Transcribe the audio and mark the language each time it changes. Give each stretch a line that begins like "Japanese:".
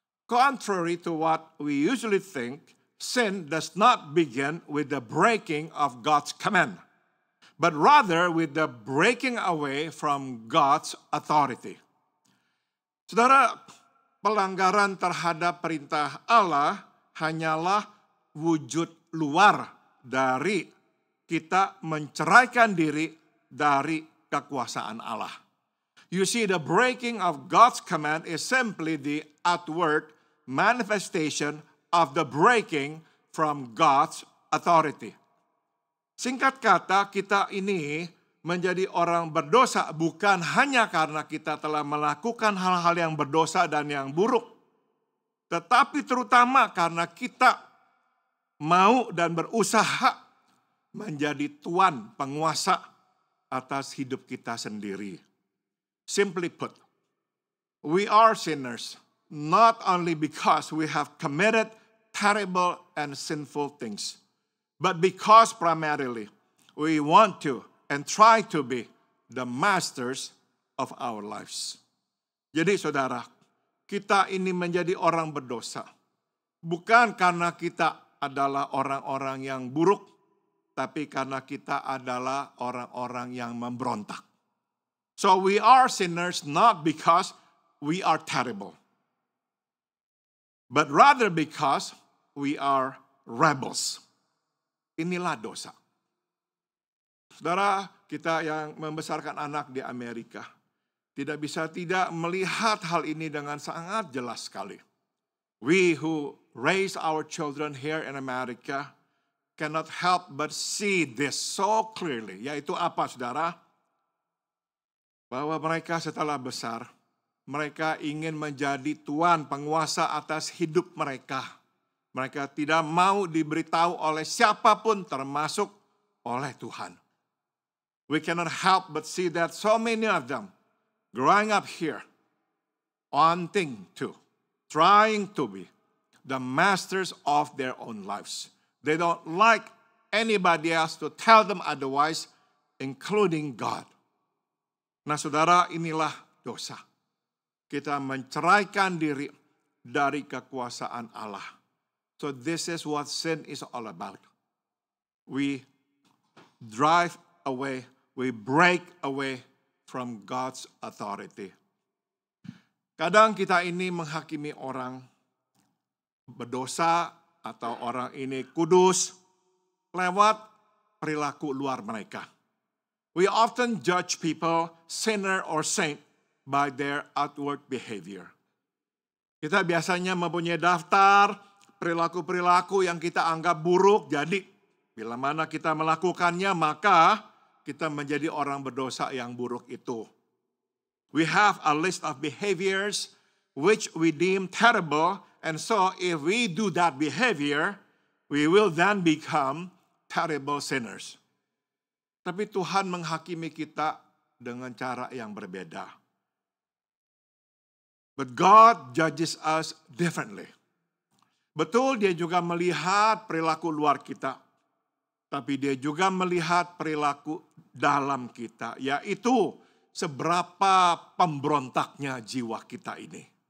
English: Contrary to what we usually think, sin does not begin with the breaking of God's command, but rather with the breaking away from God's authority.
Indonesian: Saudara, pelanggaran terhadap perintah Allah hanyalah wujud luar dari kita menceraikan diri dari kekuasaan Allah.
English: You see, the breaking of God's command is simply the outward manifestation of the breaking from God's authority.
Indonesian: Singkat kata, kita ini menjadi orang berdosa bukan hanya karena kita telah melakukan hal-hal yang berdosa dan yang buruk, tetapi terutama karena kita mau dan berusaha menjadi tuan penguasa atas hidup kita sendiri.
English: Simply put, we are sinners not only because we have committed terrible and sinful things, but because primarily we want to and try to be the masters of our lives.
Indonesian: Jadi saudara, kita ini menjadi orang berdosa bukan karena kita adalah orang-orang yang buruk, tapi karena kita adalah orang-orang yang memberontak.
English: So we are sinners not because we are terrible, but rather because we are rebels.
Indonesian: Inilah dosa. Saudara, kita yang membesarkan anak di Amerika tidak bisa tidak melihat hal ini dengan sangat jelas sekali.
English: We who raise our children here in America cannot help but see this so clearly.
Indonesian: Yaitu apa, saudara? Bahwa mereka setelah besar, mereka ingin menjadi tuan penguasa atas hidup mereka. Mereka tidak mau diberitahu oleh siapapun termasuk oleh Tuhan.
English: We cannot help but see that so many of them growing up here, wanting to, trying to be the masters of their own lives. They don't like anybody else to tell them otherwise, including God.
Indonesian: Nah, saudara, inilah dosa. Kita menceraikan diri dari kekuasaan Allah.
English: So this is what sin is all about. We drive away, we break away from God's authority.
Indonesian: Kadang kita ini menghakimi orang berdosa atau orang ini kudus lewat perilaku luar mereka.
English: We often judge people, sinner or saint, by their outward behavior.
Indonesian: Kita biasanya mempunyai daftar perilaku-perilaku yang kita anggap buruk, jadi bila mana kita melakukannya, maka kita menjadi orang berdosa yang buruk itu.
English: We have a list of behaviors which we deem terrible, and so if we do that behavior, we will then become terrible sinners.
Indonesian: Tapi Tuhan menghakimi kita dengan cara yang berbeda.
English: But God judges us differently.
Indonesian: Betul, dia juga melihat perilaku luar kita, tapi dia juga melihat perilaku dalam kita, yaitu seberapa pemberontaknya jiwa kita ini.